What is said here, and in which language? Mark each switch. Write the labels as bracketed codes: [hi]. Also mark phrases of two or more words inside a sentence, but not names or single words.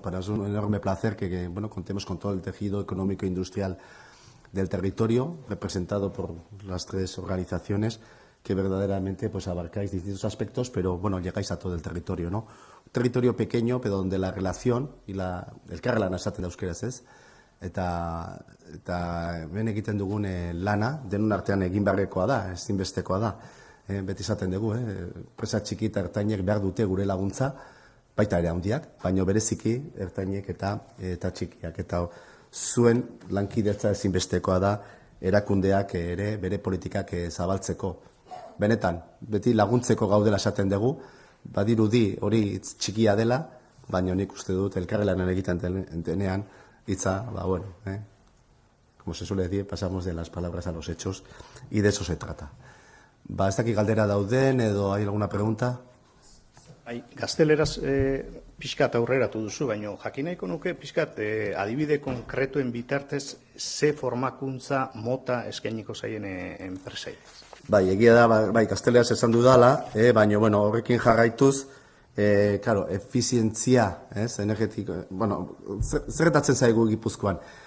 [es] Para nosotros es un enorme placer que contemos con todo el tejido económico e industrial del territorio, representado por las 3 organizaciones que verdaderamente pues abarcáis distintos aspectos, pero bueno, llegáis a todo el territorio, ¿no? Un territorio pequeño, pero donde la relación y [eu] elkarlana esaten da euskeraz, ez? Eta ben egiten dugun lana denon artean egin beharrekoa da, ezinbestekoa da. Beti esaten dugu, enpresa txiki eta ertainek behar dute gure laguntza, baita ere handiak, baino bereziki ertainek eta txikiak. Eta zuen lankidetza ezinbestekoa da erakundeak ere bere politikak zabaltzeko. Benetan, beti laguntzeko gaudela esaten dugu, badirudi hori txikia dela, baina nik uste dut elkarlanean egiten denean hitza, [es] como se suele decir, pasamos de las palabras a los hechos y de eso se trata. [eu] Ez dakit galdera dauden edo [es] hay alguna pregunta? [eu] Gazteleraz pixkat aurreratu duzu, baina jakin nahiko nuke pixkat adibide konkretuen bitartez ze formakuntza mota eskainiko zaien enpresei. Bai, egia da, gazteleraz esan dudala, baina horrekin jarraituz, efizientzia, energetiko, zerretatzen zaigu Gipuzkoan.